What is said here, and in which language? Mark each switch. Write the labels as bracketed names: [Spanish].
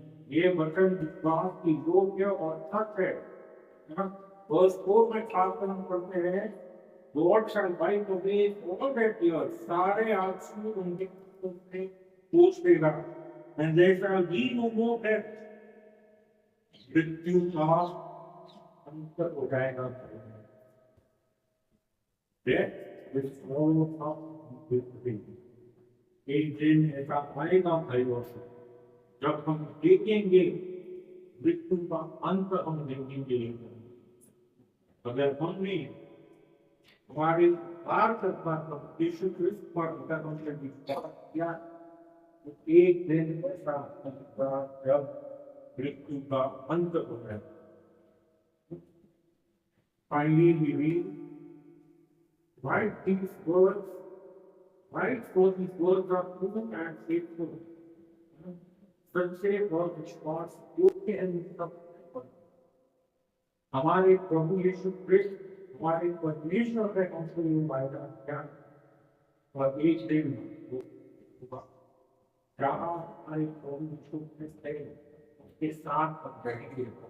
[Hindi] ये वचन विश्वास की योग्य और सच है। वर्स 4 में खासकर हम पढ़ते हैं, [English] God shall wipe away all their tears, [Hindi] सारे आंसू उनके से पोंछ देगा, [English] and there shall be no more death, [Hindi] मृत्यु का अंत हो जाएगा। [English] Death will swallow up victory. [Hindi] एक दिन ऐसा आएगा भाइयों, जब हम देखेंगे मृत्यु का अंत, हम देखेंगे। अगर हमने हमारे भारत यीशु क्रिस्त पर अगर हमने विश्वास किया, तो एक दिन ऐसा होगा जब मृत्यु का अंत हो जाए। [English] finally we read, write these words, write for these words are true and faithful. [Hindi] सच्चे और विश्वास योग्य and सत्य। हमारे प्रभु यीशु क्रिस्त हमारे परमेश्वर ने हमसे ये वायदा किया और एक दिन वो होगा जहाँ हमारे प्रभु यीशु क्रिस्त है उसके साथ हम रहेंगे।